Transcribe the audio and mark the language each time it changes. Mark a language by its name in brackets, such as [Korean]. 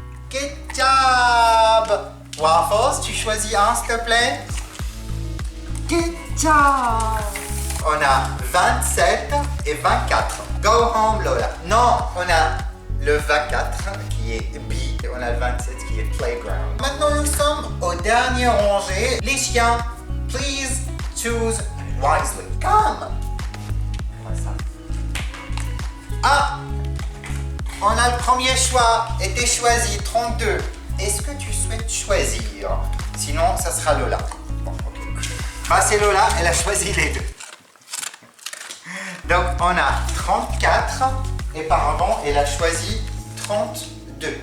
[English] Good job. [French] Waffles, tu choisis un s'il te plaît. [English] Good job. [French] On a 27 et 24. [English] Go home [French] Lola. Non, on a le 24 qui est B et on a le 27 qui est Playground. Maintenant nous sommes au dernier rangée. Les chiens, [English] please choose wisely. Come. [French] Ah, on a le premier choix et t'es choisi 32. Est-ce que tu souhaites choisir? Sinon, ça sera Lola. Bon, ok. Bah, c'est Lola, elle a choisi les 2. Donc, on a 34 et par avant, elle a choisi 32.